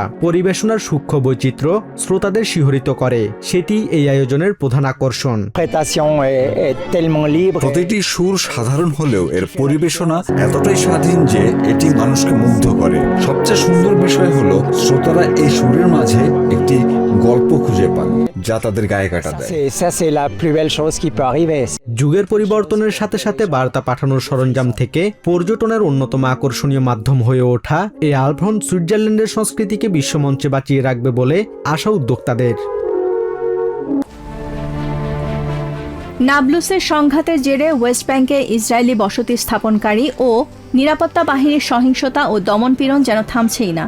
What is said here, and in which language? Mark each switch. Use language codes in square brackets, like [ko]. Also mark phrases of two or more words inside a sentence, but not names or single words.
[bn] পরিবেশনার সূক্ষ্ম বৈচিত্র্য শ্রোতাদের শিহরিত করে, সেটি এই আয়োজনের প্রধান আকর্ষণ। প্রতিটি সুর সাধারণ হলেও এর পরিবেশনা এতটাই স্বাধীন যে এটি মানুষকে মুগ্ধ করে। সবচেয়ে সুন্দর বিষয় হলো শ্রোতারা এই সুরের মাঝে একটি গল্প খুঁজে পান। যা তাদের গায়ে কাটা দেয়। [fr] Ça, c'est la plus belle chose qui peut arriver. [bn] যুগের পরিবর্তনের সাথে সাথে বার্তা পাঠানোর সরঞ্জাম থেকে পর্যটনের অন্যতম আকর্ষণীয় মাধ্যম হয়ে ওঠা এই আলফ্রন সুইজারল্যান্ডের সংস্কৃতিকে বিশ্বমঞ্চে বাঁচিয়ে রাখবে বলে আশা উদ্যোক্তাদের। নাবলুসের সংঘাতের জেরে ওয়েস্ট ব্যাংকে ইসরায়েলি বসতি স্থাপনকারী ও নিরাপত্তা বাহিনীর সহিংসতা ও দমনপীড়ন যেন থামছেই না।